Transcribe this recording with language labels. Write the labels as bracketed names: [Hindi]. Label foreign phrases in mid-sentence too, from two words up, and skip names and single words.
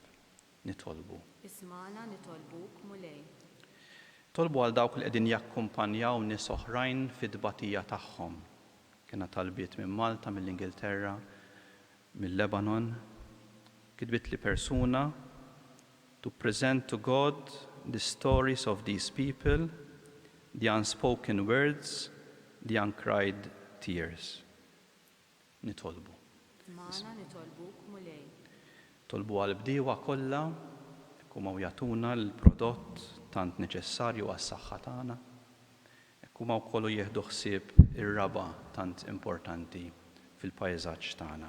[Maltese] Nitolbu. Ismana nitolbuk mulej. Tolbu għal dawk li qegħdin jakkumpanjaw nies oħrajn fid-tbatija tagħhom. Kienha talbiet minn Malta, mill-Ingilterra, mill-Lebanon. Kitbit li persuna [English] to present to God the stories of these people, the unspoken words, the uncried tears. [Maltese] Nitolbu. Ismana nitolbuk mulej. Tolbu għal-bdiewa kollha kumaw jagħtuna l-prodott tant neċessarju għas-saħħa tagħna. Kumaw kollu jieħdu ħsieb ir-raba tant importanti fil-pajżaġġ tagħna.